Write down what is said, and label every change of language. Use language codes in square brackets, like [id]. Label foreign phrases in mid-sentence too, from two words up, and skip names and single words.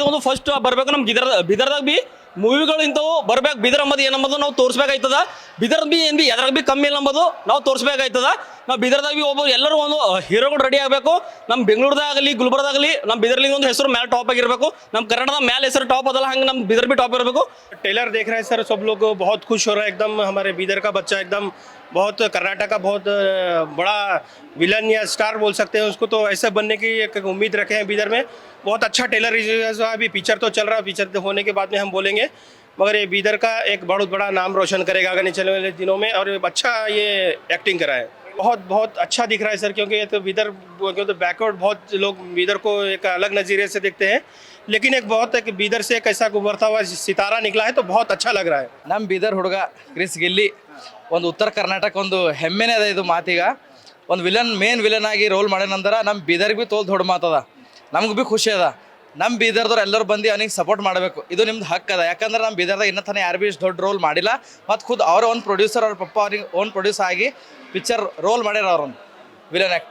[kn] ಒಂದು ಫಸ್ಟ್ ಬರಬೇಕು ನಮ್ಮ ಬಿದರ್ದಾಗ ಭೀ ಮೂವಿಗಳು ಇಂಥವು ಬರ್ಬೇಕು. ಬಿದರ್ ಅಂಬದು ಏನಂಬುದು ನಾವು ತೋರಿಸ್ಬೇಕಾಯ್ತದ. ಬಿದರ್ ಭೀ ಏನು ಭೀ ಎದ್ರಾಗ ಭೀ ಕಮ್ಮಿ ಇಲ್ಲ ಅಂಬುದು ನಾವು ತೋರಿಸ್ಬೇಕಾಯ್ತದ. ನಾವು ಬಿದರ್ದಾಗ ಭೀ ಒಬ್ಬರು ಎಲ್ಲರೂ ಒಂದು ಹೀರೋಗಳು ರೆಡಿ ಆಗಬೇಕು. ನಮ್ಮ ಬೆಂಗಳೂರದಾಗಲಿ ಗುಲ್ಬರ್ದಾಗಲಿ ನಮ್ಮ ಬಿದರ್ಲಿ ಒಂದು ಹೆಸರು ಮೇಲೆ ಟಾಪ್ ಆಗಿರಬೇಕು. ನಮ್ಮ ಕನ್ನಡದ ಮೇಲೆ ಹೆಸರು ಟಾಪ್ ಅದಲ್ಲ, ಹಂಗೆ ನಮ್ಮ ಬಿದರ್ ಭೀ ಟಾಪ್ ಇರಬೇಕು. [hi] ट्रेलर देख रहे हैं सर, सब लोग बहुत खुश हो रहे हैं एकदम. हमारे बीदर का बच्चा एकदम बहुत कर्नाटक का बहुत बड़ा विलन या स्टार बोल सकते हैं उसको, तो ऐसा बनने की एक उम्मीद रखे हैं बीदर में. बहुत अच्छा ट्रेलर अभी पिक्चर तो चल रहा है, पिक्चर होने के बाद में हम बोलेंगे. मगर ये बीदर का एक बहुत बड़ा नाम रोशन करेगा आगे चलने वाले दिनों में. और अच्छा ये एक्टिंग करा है, बहुत बहुत अच्छा दिख रहा है सर. क्योंकि ये तो बीदर तो बैकवर्ड बहुत लोग बीदर को एक अलग नज़रिए से देखते हैं, लेकिन एक बहुत एक बीदर से एक ऐसा उभरता हुआ सितारा निकला है, तो बहुत अच्छा लग रहा है. [kn] ನಮ್ಮ ಬೀದರ್ ಹುಡುಗ ಕ್ರಿಸ್ ಗಿಲ್ಲಿ ಒಂದು ಉತ್ತರ ಕರ್ನಾಟಕ ಒಂದು ಹೆಮ್ಮೆನೇ ಅದ. ಇದು ಮಾತೀಗ ಒಂದು [en] main villain [kn] ಆಗಿ ರೋಲ್ ಮಾಡ್ಯಾನಂದ್ರೆ ನಮ್ಮ ಬೀದರ್ಗೆ ಭೀ ತೋಲ್ ದೊಡ್ಡ ಮಾತದ, ನಮ್ಗೆ ಭೀ ಖುಷಿ ಅದ. ನಮ್ಮ ಬೀದರ್ದವ್ರು ಎಲ್ಲರೂ ಬಂದು ಅವನಿಗೆ ಸಪೋರ್ಟ್ ಮಾಡಬೇಕು. ಇದು ನಿಮ್ದು ಹಕ್ಕು ಅದ. ಯಾಕಂದ್ರೆ ನಮ್ಮ ಬೀದರ್ದಾಗ ಇನ್ನೂ ತನಕ ಯಾರು ಭೀ ಇಷ್ಟು ದೊಡ್ಡ ರೋಲ್ ಮಾಡಿಲ್ಲ. ಮತ್ತು ಖುದ್ ಅವರ ಒಂದು ಪ್ರೊಡ್ಯೂಸರ್ ಅವ್ರ ಪಪ್ಪ ಅವ್ರಿಗೆ [en] own produce [kn] ಆಗಿ ಪಿಕ್ಚರ್ ರೋಲ್ ಮಾಡ್ಯಾರ ಅವ್ರೊಂದು ವಿಲನ್ ಆ್ಯಕ್ಟ್.